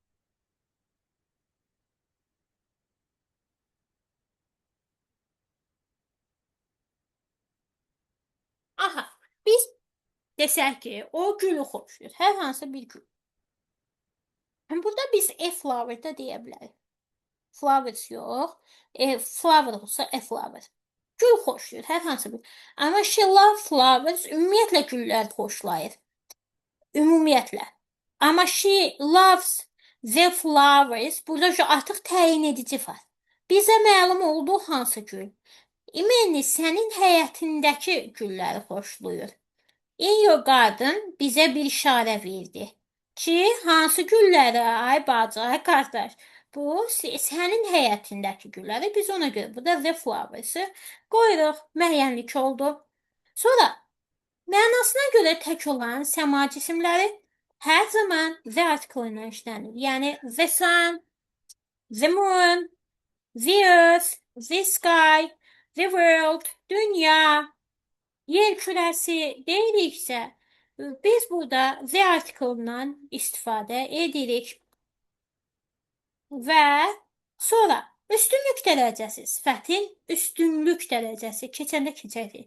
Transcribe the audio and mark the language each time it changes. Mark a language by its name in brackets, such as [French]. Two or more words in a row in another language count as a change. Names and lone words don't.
[Azerbaijani] Aha. Biz desək ki, o gülü xoşlayır. Hər hansı bir gül. Burada biz [English] a flower [Azerbaijani] da deyə bilərik. Flowers yox. Flower olsa [English] a flower. [Azerbaijani] Gül xoşlayır, hər hansı bir. Amma [English] she love flowers [Azerbaijani] ümumiyyətlə güllər xoşlayır. Ümumiyyətlə. [English] Amma she loves the flowers. [Azerbaijani] Burada şu artıq təyin edici var. Bizə məlum olduğu hansı gül? İmeni sənin həyətindəki gülləri xoşlayır. [English] In your garden [Azerbaijani] bizə bir işarə verdi ki, hansı gülləri, ay bacı, ay qardaş, bu sənin həyətindəki gülləri biz ona görə burada [English] the flowers- [Azerbaijani] ı qoyuruq, müəyyənlik oldu. Sonra mənasına görə tək olan səma cisimləri hər zaman [English] the article [Azerbaijani] ilə işlənir. [English] Yəni the sun, the moon, the earth, the sky, the world, [Azerbaijani] dünya, yer kürəsi deyiriksə, biz burada [English] the article- [Azerbaijani] dan istifadə edirik. Və sonra üstünlük dərəcəsi, sifətin üstünlük dərəcəsi keçəndə keçəcək.